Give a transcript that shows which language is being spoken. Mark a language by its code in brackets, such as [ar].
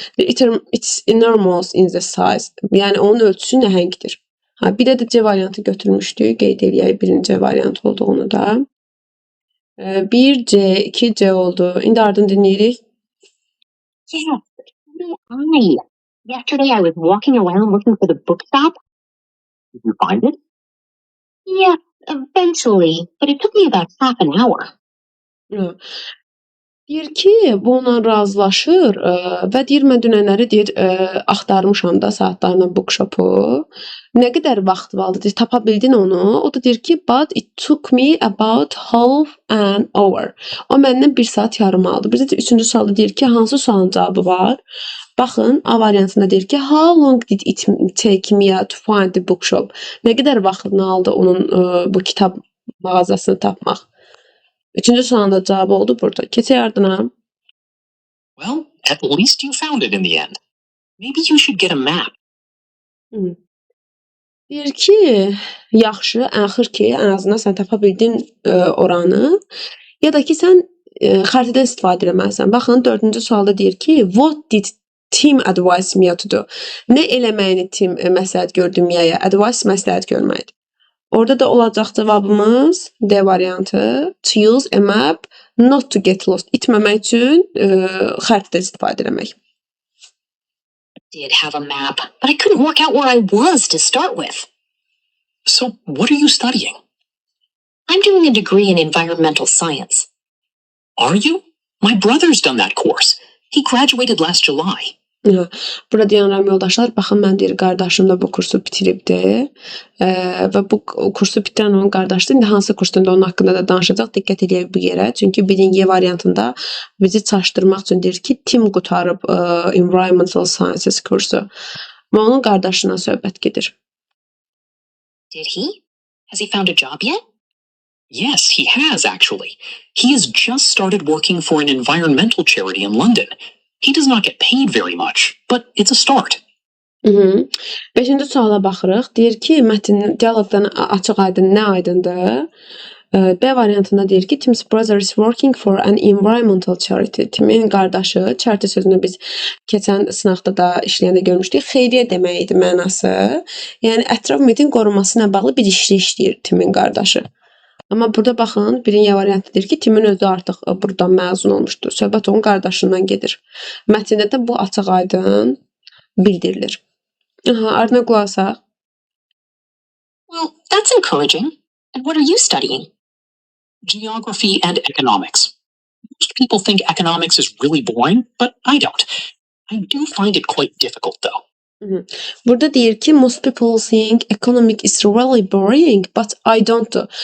[en] It's enormous in the size. [az] Yəni onun ölçüsü nəhəngdir. Bir də C variantı götürmüşdük. Qeyd eləyək birinci variant olduğunu da. 1C, 2C oldu. İndi ardını dinləyirik. [en] Yeah, I. Yesterday I was walking around looking for the bookstop. Did you find it? Yeah, eventually, but it took me about half an hour. [az] Deyir ki, bununla razılaşır və deyir, mən dünənləri deyir, axtarmışam da saatlarla bookshopu. Nə qədər vaxt aldı? Deyir, tapa bildin onu? O da deyir ki, [en] but it took me about half an hour. [az] O məndən 1 saat yarım aldı. Bir də 3-cü sualda deyir ki, hansı sualın cavabı var? Baxın, A variantında deyir ki, [en] how long did it take me to find the bookshop? [az] Nə qədər vaxtını aldı onun bu kitab mağazasını tapmaq? 3-cü sualın da cavabı oldu burada. Keçək ardına. [en] Well, at least you found it in the end. Maybe you should get a map. [az] Deyir ki, yaxşı, axır ki, ən azından sən tapa bildin oranı. Ya da ki, sən xəritədən istifadə etməlisən. Baxın, 4-cü sualda deyir ki, [en] what did Tim advise Mia to do? [az] Nə eləməyini Tim məsləhət gördü Mia'ya? Advice məsləhət görməkdir. Orada da olacaq cavabımız D variantı. [en] To use a map not to get lost. [az] İtməmək üçün xəritədən istifadə etmək. [en] I did have a map, but I couldn't work out where I was to start with. So, what are you studying? I'm doing a degree in environmental science. Are you? My brother's done that course. He graduated last July. [az] Burada deyirəm yoldaşlar, baxın mən deyir, qardaşım da bu kursu bitiribdi və bu kursu bitirən onun qardaşıdır. İndi hansı kursunda onun haqqında da danışacaq, diqqət edək bu yerə. Çünki birinci variantında bizi çaşdırmaq üçün deyir ki, Tim qutarıb Environmental Sciences kursu. Və onun qardaşına söhbət gedir. [en] Did he? Has he found a job yet? Yes, he has actually. He has just started working for an environmental charity in London. He does not get paid very much, but it's a start. [az] 5-ci suala baxırıq. Deyir ki, mətn dialoqdan açıq-aydın nə aydındır? B variantında deyir ki, [en] Tim's brother is working for an environmental charity. [az] Timin qardaşı, charity sözünü biz keçən sınaqda da işləyəndə görmüşdük. Xeyriyyə demək idi mənası. Yəni ətraf mühitin qorunması ilə bağlı bir işlə işləyir Timin qardaşı. Amma burada baxın, birinci variantı deyir ki, Timin özü artıq buradan məzun olmuşdur. Söhbət onun qardaşından gedir. Mətndə də bu açıq-aydın bildirilir. Ardına qulaq asaq. [en] Well, that's encouraging. And what are you studying? Geography and economics. Most people think economics is really boring, but I don't. I do find it quite difficult though. [az] Burada deyir ki, [en] most people think economic is really boring, but I don't.